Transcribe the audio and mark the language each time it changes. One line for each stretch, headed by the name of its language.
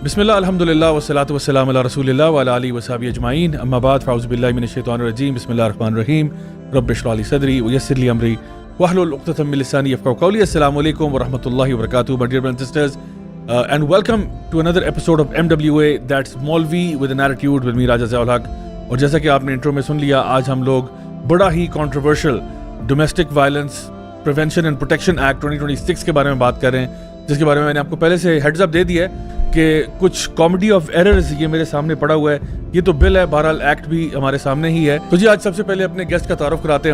Arabic: بسم اللہ الحمدللہ والصلاۃ والسلام علی رسول اللہ وعلی آلہ وصحبہ اجمعین اما بعد فاعوذ باللہ من الشیطان الرجیم بسم اللہ الرحمن الرحیم رب اشرح لی صدری ویسر لی امری واحلل عقدۃ من لسانی یفقهوا قولی. السلام علیکم ورحمۃ اللہ وبرکاتہ
English: my dear brothers and sisters, and welcome to another episode of MWA, that's Maulvi with an attitude with me Raja Ziaul Haq.
Urdu: اور جیسا کہ آپ نے انٹرو میں سن لیا, آج ہم لوگ بڑا ہی controversial domestic violence prevention and protection act 2026 کے بارے میں بات کر رہے ہیں, جس کے بارے میں نے آپ کو پہلے سے ہیڈز اپ دے دیا ہے کہ کچھ کامیڈی آف ایررز یہ میرے سامنے پڑا ہوا ہے. یہ تو بل ہے, بہرحال ایکٹ بھی ہمارے سامنے ہی ہے. تو جی آج سب سے پہلے اپنے گیسٹ کا تعارف کراتے ہیں.